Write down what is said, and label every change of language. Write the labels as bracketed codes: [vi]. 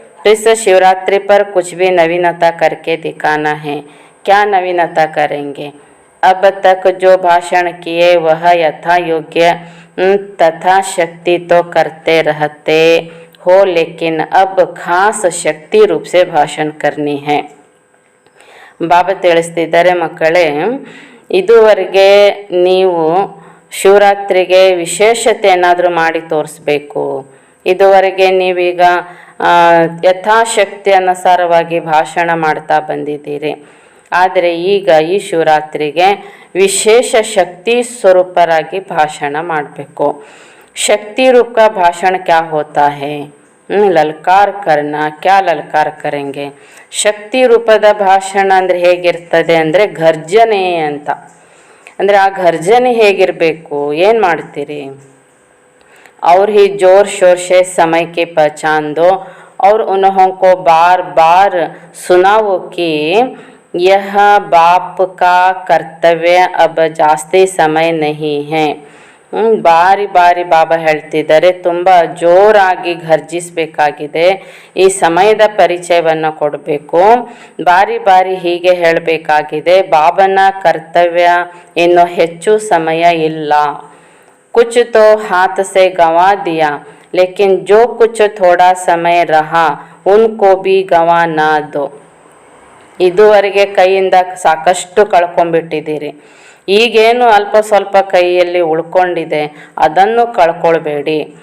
[hi] इस शिवरात्रि पर कुछ भी नवीनता करके दिखाना है. क्या नवीनता करेंगे? अब तक जो भाषण किए वह यथा योग्य तथा शक्ति तो करते रहते हो, लेकिन अब खास शक्ति रूप से भाषण करनी है. [kn] ಬಾಬಾ ತಿಳಿಸ್ತಿದ್ದಾರೆ, ಮಕ್ಕಳೇ, ಇದುವರೆಗೆ ನೀವು ಶಿವರಾತ್ರಿಗೆ ವಿಶೇಷತೆ ಏನಾದರೂ ಮಾಡಿ ತೋರಿಸ್ಬೇಕು. ಇದುವರೆಗೆ ನೀವೀಗ ಯಥಾಶಕ್ತಿ ಅನುಸಾರವಾಗಿ ಭಾಷಣ ಮಾಡ್ತಾ ಬಂದಿದ್ದೀರಿ. ಆದರೆ ಈಗ ಈ ಶಿವರಾತ್ರಿಗೆ ವಿಶೇಷ ಶಕ್ತಿ ಸ್ವರೂಪರಾಗಿ ಭಾಷಣ ಮಾಡಬೇಕು. [hi] ಶಕ್ತಿ ರೂಪ का भाषण क्या होता है? ಲಲ್ಕಾರ ಕರ್ನ. ಕ್ಯಾ ಲಲ್ಕಾರ ಕರೆಂಗೆ? [kn] ಶಕ್ತಿ ರೂಪದ ಭಾಷಣ ಅಂದರೆ ಹೇಗಿರ್ತದೆ ಅಂದರೆ ಘರ್ಜನೆ ಅಂತ. ಅಂದರೆ ಆ ಘರ್ಜನೆ ಹೇಗಿರಬೇಕು? ಏನು ಮಾಡ್ತೀರಿ? [hi] और ही जोर शोर से समय की पहचान दो और उन्हों को बार बार सुनाओ कि यह बाप का कर्तव्य, अब जास्ती समय नहीं है. [kn] ಬಾರಿ ಬಾರಿ ಬಾಬಾ ಹೇಳ್ತಿದ್ದಾರೆ, ತುಂಬ ಜೋರಾಗಿ ಘರ್ಜಿಸಬೇಕಾಗಿದೆ. ಈ ಸಮಯದ ಪರಿಚಯವನ್ನು ಕೊಡಬೇಕು. ಬಾರಿ ಬಾರಿ ಹೀಗೆ ಹೇಳಬೇಕಾಗಿದೆ, ಬಾಬನ ಕರ್ತವ್ಯ ಇನ್ನು ಹೆಚ್ಚು ಸಮಯ ಇಲ್ಲ. [hi] कुछ तो हाथ से गंवा दिया, लेकिन जो कुछ थोड़ा समय रहा उनको भी गंवा ना दो. [kn] ಇದುವರೆಗೆ ಕೈಯಿಂದ ಸಾಕಷ್ಟು ಕಳ್ಕೊಂಡ್ಬಿಟ್ಟಿದ್ದೀರಿ. ಈಗೇನು ಅಲ್ಪ ಸ್ವಲ್ಪ ಕೈಯಲ್ಲಿ ಉಳ್ಕೊಂಡಿದೆ, ಅದನ್ನು ಕಳ್ಕೊಳ್ಬೇಡಿ.